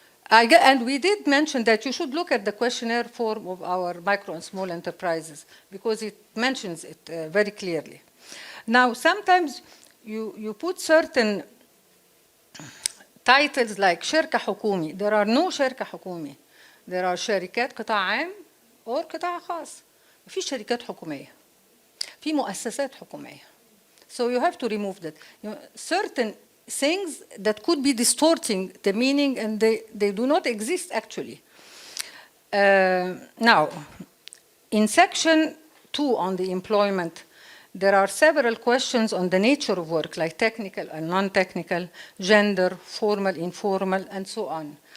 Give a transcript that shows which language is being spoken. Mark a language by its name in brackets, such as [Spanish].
[English] And we did mention that you should look at the questionnaire form of our micro and small enterprises because it mentions it very clearly. Now, sometimes you put certain titles like [Arabic] شركة حكومي. [English] There are no [Arabic] شركة حكومي. [English] There are [Arabic] شركات قطاع عام [English] or [Arabic] قطاع خاص. في شركات حكومية. في مؤسسات حكومية. [English] So you have to remove that. Certain things that could be distorting the meaning and they do not exist actually. Now, in section 2 on the employment, there are several questions on the nature of work, like technical and non-technical, gender, formal, informal, and so on.